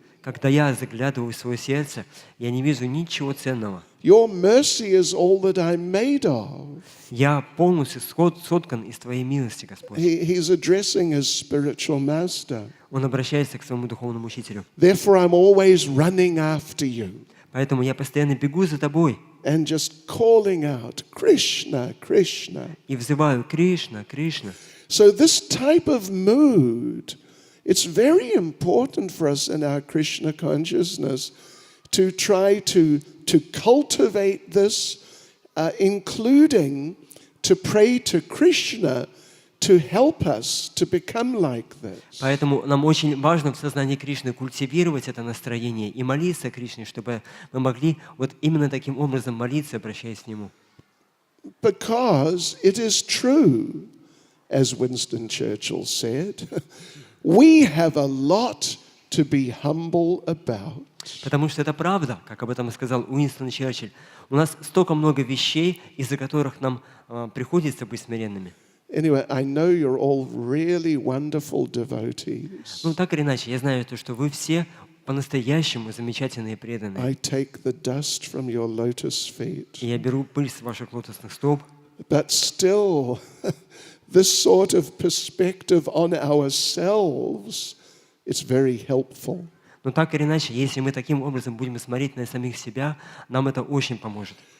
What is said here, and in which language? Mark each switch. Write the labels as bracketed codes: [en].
[ru] Когда я заглядываю в свое сердце, я не вижу ничего ценного. [en] Your mercy is all that I'm made of. [ru] Я полностью соткан из Твоей милости, Господь. [en] He's addressing his spiritual master. [ru] Он обращается к своему духовному учителю. [en] Therefore, I'm always running after you [ru] Поэтому я постоянно бегу за Тобой [en] and just calling out, Krishna, Krishna. [ru] и взываю: Кришна, Кришна. [en] So this type of mood, it's very important for us in our Krishna consciousness to try to cultivate this, including to pray to Krishna to help us to become like this. [ru] Поэтому нам очень важно в сознании Кришны культивировать это настроение и молиться Кришне, чтобы мы могли вот именно таким образом молиться, обращаясь к Нему. [en] Because it is true, as Winston Churchill said, we have a lot to be humble about. [ru] Потому что это правда, как об этом сказал Уинстон Черчилль. У нас столько много вещей, из-за которых нам приходится быть смиренными. [en] Anyway, I know you're all really wonderful devotees. [ru] Ну, так или иначе, я знаю, что вы все по-настоящему замечательные и преданные. [en] I take the dust from your lotus feet. [ru] И я беру пыль с ваших лотосных стоп. [en] But still, this sort of perspective on ourselves, it's very helpful. [ru] Но так или иначе, если мы таким образом будем смотреть на самих себя, нам это очень поможет.